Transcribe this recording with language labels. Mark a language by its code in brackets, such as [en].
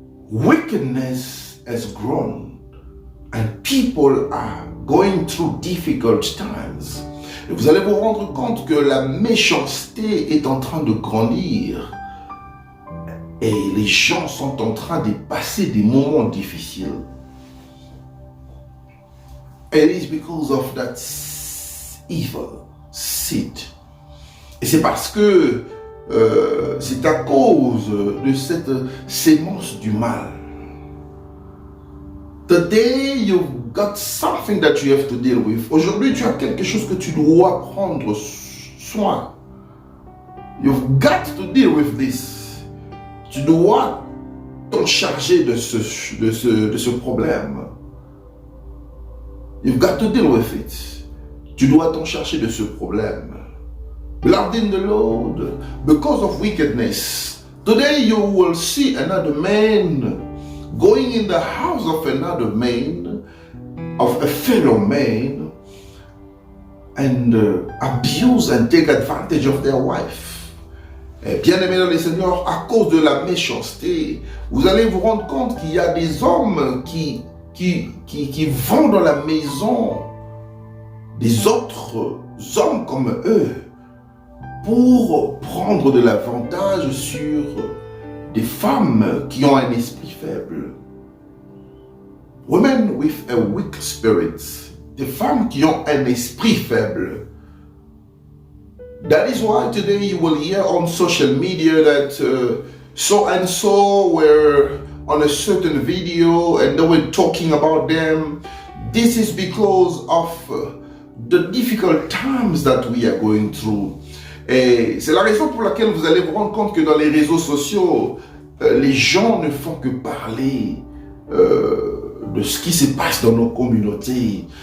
[en] wickedness has grown and people are going through difficult times. [fr] Et vous allez vous rendre compte que la méchanceté est en train de grandir et les gens sont en train de passer des moments difficiles. [en] It is because of that evil seed. [fr] Et c'est parce que c'est à cause de cette sémence du mal. [en] Today you've got something that you have to deal with. [fr] Aujourd'hui tu as quelque chose que tu dois prendre soin. [en] You've got to deal with this. [fr] Tu dois t'en charger de ce problème. [en] You've got to deal with it. [fr] Tu dois t'en charger de ce problème. [en] Beloved in the Lord, because of wickedness, today you will see another man going in the house of another man, of a fellow man, and abuse and take advantage of their wife. [fr] Bien-aimés dans le Seigneur, à cause de la méchanceté, vous allez vous rendre compte qu'il y a des hommes qui vont dans la maison des autres hommes comme eux pour prendre de l'avantage sur des femmes qui ont un esprit faible. [en] Women with a weak spirit, [fr] des femmes qui ont un esprit faible. [en] That is why today you will hear on social media that so and so were on a certain video and they were talking about them. This is because of the difficult times that we are going through. [fr] Et c'est la raison pour laquelle vous allez vous rendre compte que dans les réseaux sociaux, les gens ne font que parler de ce qui se passe dans nos communautés.